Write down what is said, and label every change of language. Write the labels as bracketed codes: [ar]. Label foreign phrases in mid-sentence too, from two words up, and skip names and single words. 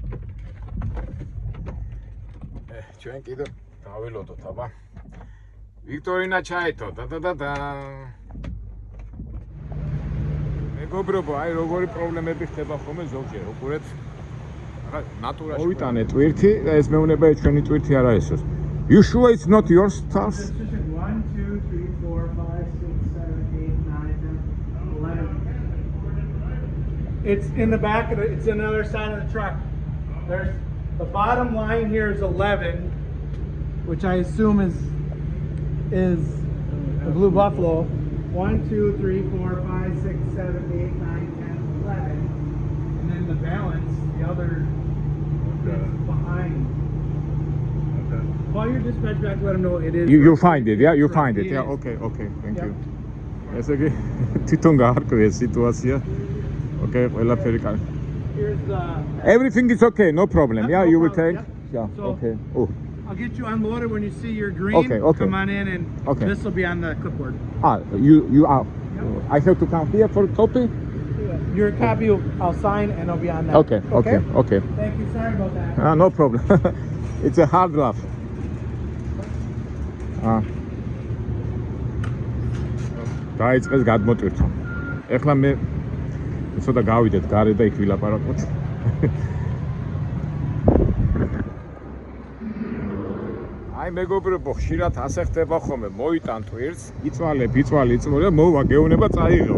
[ka] ჩვენ კიდევ დაველოდოთ, აბა. ვიქტორინა ჩაეთო, და. მეგობრებო, აი როგორი პრობლემები ხდება ხოლმე ზოგჯერ, უყურეთ. რა ნატურაში. მოვიტანე ტვირთი და ეს მეუბნება ჩვენი ტვირთი არ არის. [en] You sure it's not your stuff? 1, 2, 3, 4, 5, 6, 7, 8, 9, 10, 11. It's in the back of it's on the other side of the truck. There's the bottom line here is 11, which I assume is the Blue Buffalo. 1, 2, 3, 4, 5, 6, 7, 8, 9, 10, 11. And then the balance, the other is behind. Okay. Call your dispatch back to let them know it is. You find it, yeah? You Correct. find it, It yeah? is. Okay, thank Yeah. you. [ka] ესე იგი თვითონ გაარკვია სიტუაცია. Okay, ყველაფერი კარგი. [en] Here's Everything is okay, no problem. Yeah, no you will problem, take. yeah. Yeah, So- okay. Oh. I'll get you unloaded when you see your green. Okay. Come on in and Okay. this will be on the clipboard. You are. I have to come here for copy? Your copy I'll sign and it'll be on that. Okay. Thank you. Sorry about that. No problem. It's a hard laugh. [ka] დაიწყეს გადმოტვირთვა. ეხლა მე ცოტა გავიდეთ გარე და იქ ვილაპარაკოთ. აი მეგობრებო, ხშირად ასე ხდება ხოლმე, მოიტან ტვირთს, იწვალებ და მოვა გეუნება წაიღო.